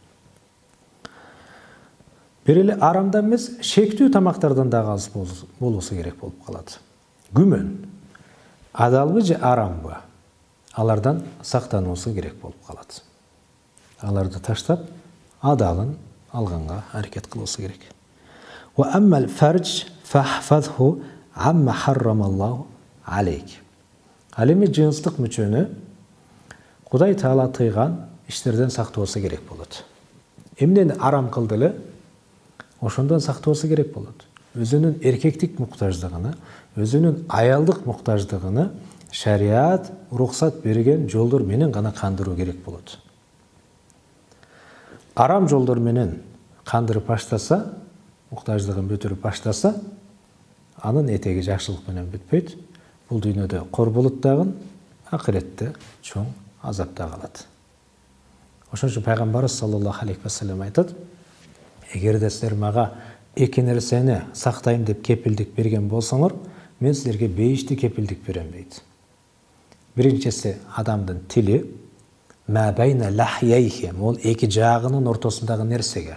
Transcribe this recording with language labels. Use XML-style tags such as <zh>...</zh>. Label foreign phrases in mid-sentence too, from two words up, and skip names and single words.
<ky>Бир эле арамдан эмес, шектүү тамактардан дагы алыс болуусу керек болуп калат. Күмөн, адалбы же арамбы, алардан сактануусу керек болуп калат. Аларды таштап, адалын алганга аракет кылуусу керек.</ky> <ar>وأما الفرج فاحفظه عما حرم الله عليك.</ar> <ky>Ал эми жыныстык мүчөнү Кудай Таала тыйган иштерден сактоосу керек болот. Эмнени арам кылды эле, ошондон сактоосу керек болот. Өзүнүн эркектик муктаждыгыны, өзүнүн аялдык муктаждыгыны шариат уруксат берген жолдор менен гана кандыруу керек болот. Арам жолдор менен кандырып баштаса, муктаждыгын бүтүрүп баштаса, анын этеги жакшылык менен бүтпөйт. Бул дүйнөдө кор болот дагы, акыретте чоң азапта калат. Ошон үчүн пайгамбарыбыз</ky> <ar>صلى الله عليه وسلم</ar> <ky>айтат: эгерде силер мага эки нерсени сактайм деп кепилдик берген болсоңор, мен силерге 5 кепилдик берем дейт. Биринчиси адамдын тили,</ky> <ar>ما بين لحييه,</ar> <ky>ол эки жаагынын ортосундагы нерсеге.</ky>